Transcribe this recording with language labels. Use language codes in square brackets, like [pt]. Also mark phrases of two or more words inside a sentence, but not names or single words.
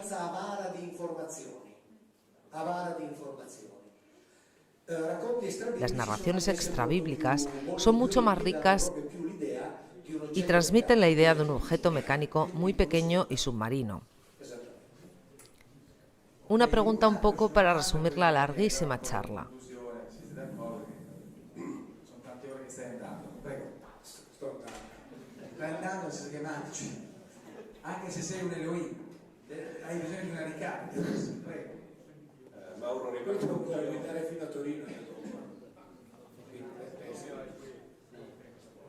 [es] Las narraciones extrabíblicas son mucho más ricas y transmiten la idea de un objeto mecánico muy pequeño y submarino. Una pregunta un poco para resumir la larguísima charla. [it] Stai andando schematici, anche se sei un Elohim, hai bisogno di una ricarica. Prego. Mauro, ripeto, non puoi guidare fino a Torino.